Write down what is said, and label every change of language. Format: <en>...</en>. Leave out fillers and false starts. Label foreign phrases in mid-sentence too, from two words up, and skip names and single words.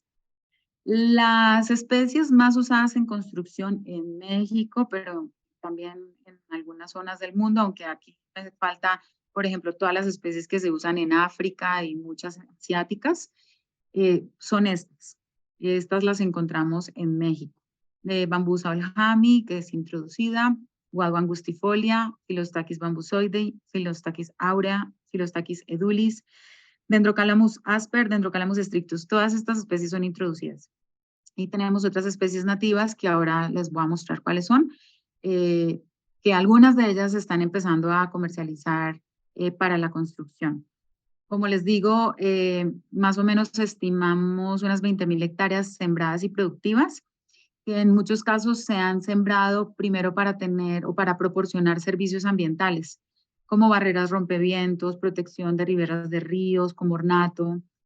<es>Las especies más usadas en construcción en México, pero también en algunas zonas del mundo, aunque aquí me falta, por ejemplo, todas las especies que se usan en África y muchas asiáticas, son estas. Estas las encontramos en México. De bambú saujami, que es introducida, Guadua angustifolia, Philostachys bambusoidei, Philostachys aurea, Philostachys edulis, Dendrocalamus asper, Dendrocalamus strictus. Todas estas especies son introducidas. Y tenemos otras especies nativas que ahora les voy a mostrar cuáles son, que algunas de ellas están empezando a comercializar para la construcción. Como les digo, más o menos estimamos unas 20.000 hectáreas sembradas y productivas, que en muchos casos se han sembrado primero para tener o para proporcionar servicios ambientales, como barreras rompevientos, protección de riberas de ríos, como ornato,</es>